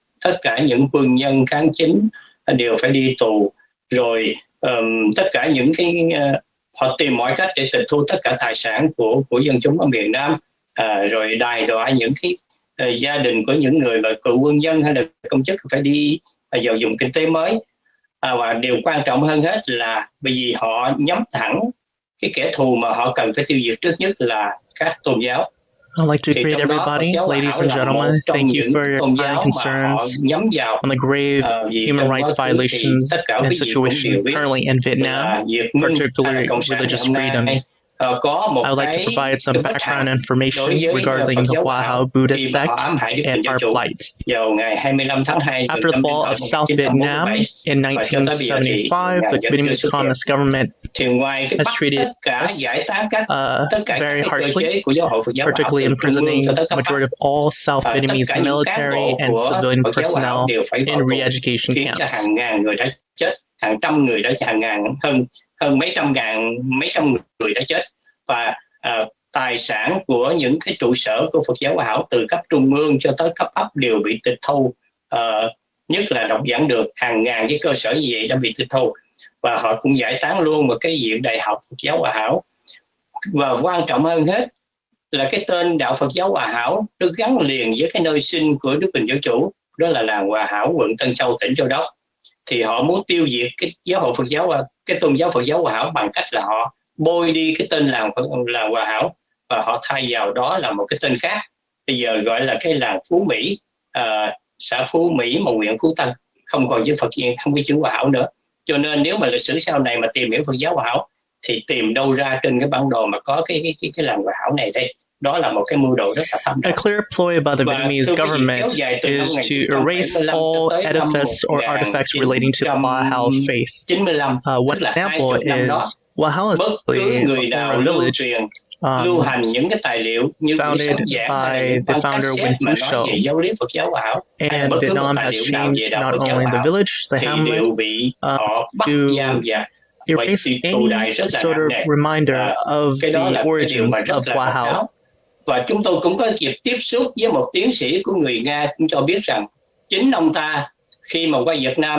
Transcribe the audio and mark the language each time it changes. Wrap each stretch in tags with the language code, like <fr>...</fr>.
<vi>Tất cả những quân nhân cán chính đều phải đi tù, rồi tất cả những họ tìm mọi cách để tịch thu tất cả tài sản của dân chúng ở miền Nam, rồi đài đọa những gia đình của những người mà cựu quân nhân hay là công chức phải đi vào vùng kinh tế mới. Và điều quan trọng hơn hết là bởi vì họ nhắm thẳng cái kẻ thù mà họ cần phải tiêu diệt trước nhất là các tôn giáo.</vi> <en>I'd like to greet everybody, ladies and gentlemen. Thank you for your kind concerns on the grave human rights violations and situation currently in Vietnam, particularly religious freedom. I would like to provide some background information regarding the Hoa Hảo Buddhist sect and our plight. After the fall of South Vietnam in 1975, the Vietnamese Communist government has treated us very harshly, particularly imprisoning the majority of all South Vietnamese military and civilian personnel in re-education camps.</en> <vi>Hàng trăm người đã hơn mấy trăm người đã chết, và tài sản của những cái trụ sở của Phật giáo Hòa Hảo từ cấp trung ương cho tới cấp ấp đều bị tịch thu, nhất là đọc giảng được hàng ngàn cái cơ sở như vậy đã bị tịch thu, và họ cũng giải tán luôn một cái viện đại học Phật giáo Hòa Hảo. Và quan trọng hơn hết là cái tên đạo Phật giáo Hòa Hảo được gắn liền với cái nơi sinh của Đức Bình Giáo Chủ, đó là làng Hòa Hảo, quận Tân Châu, tỉnh Châu Đốc. Thì họ muốn tiêu diệt cái giáo hội Phật giáo, cái tôn giáo Phật giáo Hòa Hảo bằng cách là họ bôi đi cái tên làng Hòa Hảo và họ thay vào đó là một cái tên khác. Bây giờ gọi là cái làng Phú Mỹ, xã Phú Mỹ mà huyện Phú Tân, không còn với Phật, không có chữ Hòa Hảo nữa. Cho nên nếu mà lịch sử sau này mà tìm hiểu Phật giáo Hòa Hảo thì tìm đâu ra trên cái bản đồ mà có cái làng Hòa Hảo này đây. Đó là một cái mưu đồ rất là thâm độc.</vi> <en>A clear ploy by the Vietnamese government is to erase all edifice or artifacts relating to the Hoa Hảo faith. One example is Hoa Hảo is a village</en> <vi>lưu hành những cái tài liệu như</vi> <en>founded by the founder Nguyễn Phú Trọng, and Vietnam has changed not only the village, the hamlet, to erase any sort of reminder of the origins of Hoa Hảo.</en> <vi>Và chúng tôi cũng có dịp tiếp xúc với một tiến sĩ của người Nga cũng cho biết rằng chính ông ta khi mà qua Việt Nam,</vi>